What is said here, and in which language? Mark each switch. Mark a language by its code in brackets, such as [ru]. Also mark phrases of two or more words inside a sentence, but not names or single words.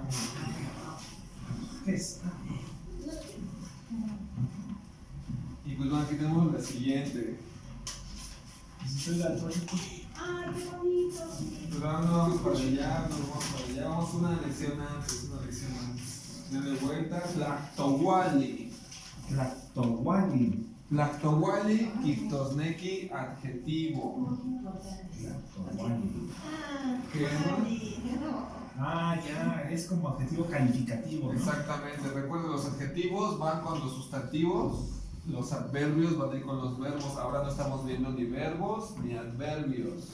[es] ¿Qué es? y pues bueno, aquí tenemos la siguiente. Si soy daltónico. ¡Ay, qué bonito! Pues vamos para allá, nos vamos para allá. Vamos una lección antes, Denle vuelta. [nah] Tlactowali. Tlactowali. Tlactowali, Quiftosnequi, [es] adjetivo. [nah] Tlactowali. [es] ¿Qué es? Ah, ya, es como adjetivo calificativo, ¿no? Exactamente, recuerden, los adjetivos van con los sustantivos, los adverbios van a ir con los verbos. Ahora no estamos viendo ni verbos ni adverbios.